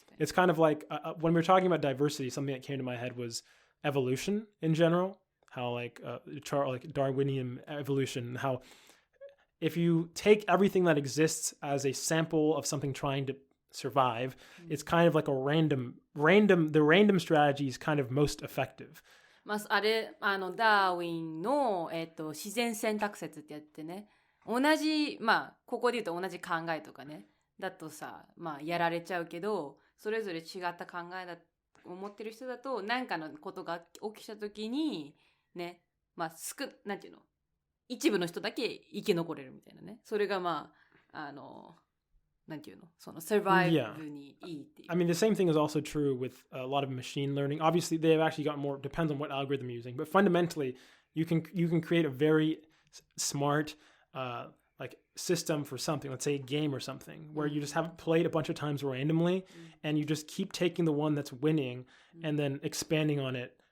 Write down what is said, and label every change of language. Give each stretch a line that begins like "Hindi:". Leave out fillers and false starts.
English: It's kind of like when we were talking about diversity, something that came to my head was evolution in general, how like Darwinian evolution, how if you take everything that exists as a sample of something trying to survive, it's kind of like the random strategy is kind of most effective.
Japanese: まあ、ダーウィンの、自然選択説ってやってね、同じ、まあ、ここで言うと同じ考えとかね、だとさ、まあ、やられちゃうけど、それぞれ違った考えだと思ってる人だと、何かのことが起きたときに、ね、まあ、なんていうの、一部の人だけ生き残れるみたいなね。それがまあ、なんていうの、その survive にいいっていう。
English: I mean, the same thing is also true with a lot of machine learning. Obviously, they've actually got more, depends on what algorithm you're using. But fundamentally, you can create a very smart like system for something. Let's say a game or something, where you just have it played a bunch of times randomly, and you just keep taking the one that's winning and then expanding on it